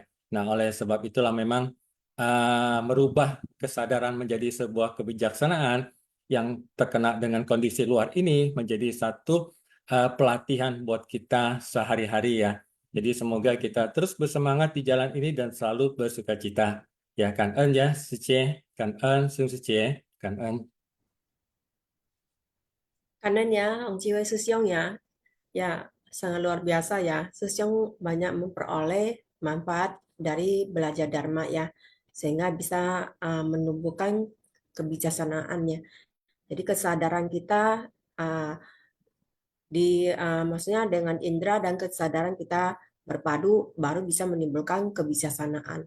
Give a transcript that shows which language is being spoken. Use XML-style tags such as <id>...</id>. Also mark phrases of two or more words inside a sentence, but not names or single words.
<id>Nah, oleh sebab itulah memang merubah kesadaran menjadi sebuah kebijaksanaan yang terkena dengan kondisi luar ini menjadi satu pelatihan buat kita sehari-hari ya. Jadi semoga kita terus bersemangat di jalan ini dan selalu bersukacita. Ya,</id> <vi>cảm ơn ya, sư chị. Cảm ơn Sương sư chị. Cảm ơn.</vi> <id>Kanan ya, Om Ciwe Susyong ya. Ya, sangat luar biasa ya. Susyong banyak memperoleh manfaat dari belajar Dharma ya. Sehingga bisa menumbuhkan kebijaksanaannya. Jadi kesadaran kita maksudnya dengan indera dan kesadaran kita berpadu baru bisa menimbulkan kebijaksanaan.</id>